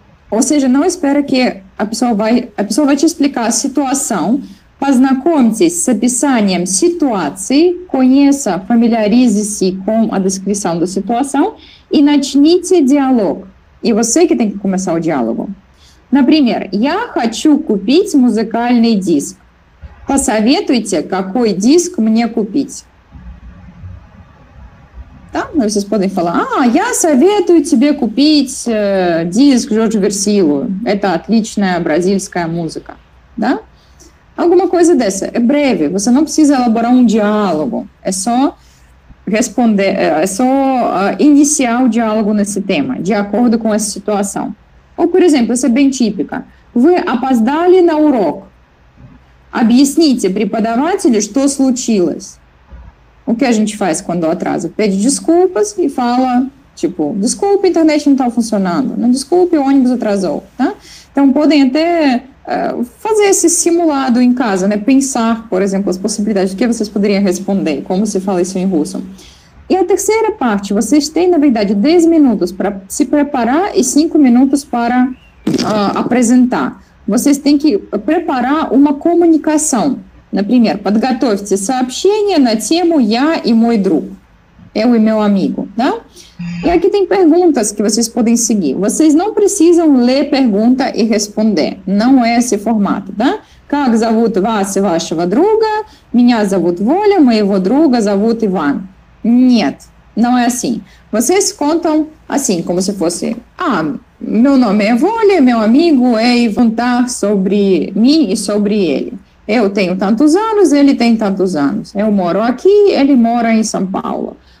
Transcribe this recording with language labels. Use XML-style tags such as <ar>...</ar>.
<pt>Ou seja, não espera que a pessoa vai te explicar a situação.</pt> <ru>Познакомьтесь с описанием ситуации,</ru> <pt>conheça, familiarize-se com a descrição da situação e</pt> <ru>начните диалог.</ru> <pt>E você que tem que começar o diálogo.</pt> <ru>Например, я хочу купить музыкальный диск. Посоветуйте, какой диск мне купить.</ru> <pt>Tá?</pt> <ru>Vocês podem falar, я советую тебе купить диск Jorge Versilo. Это отличная бразильская música.</ru> <pt>Да? Alguma coisa dessa. É breve, você não precisa elaborar um diálogo. É só responder, é só iniciar o diálogo nesse tema, de acordo com essa situação. Ou, por exemplo, essa é bem típica. Вы опоздали на урок. Объясните преподавателю, что случилось. O que a gente faz quando atrasa? Pede desculpas e fala, tipo, desculpa, a internet não está funcionando. Não, desculpe, o ônibus atrasou. Tá? Então, podem até fazer esse simulado em casa, né? Pensar, por exemplo, as possibilidades, o que vocês poderiam responder, como se fala isso em russo. E a terceira parte, vocês têm, na verdade, 10 minutos para se preparar e 5 minutos para apresentar. Vocês têm que preparar uma comunicação.</pt> <ru>Например, подготовьте сообщение на тему «Я и мой друг».</ru> <pt>Eu e meu amigo, tá? E aqui tem perguntas que vocês podem seguir. Vocês não precisam ler pergunta e responder. Não é esse formato, tá?</pt> <ru>Как зовут вас и вашего друга? Меня зовут Воля, моего друга зовут Иван.</ru> <pt>Нет, não é assim. Vocês contam assim, como se fosse... meu nome é Volia, meu amigo é Ivan, contar sobre mim e sobre ele. Eu tenho tantos anos, ele tem tantos anos. Eu moro aqui, ele mora em São Paulo.</pt>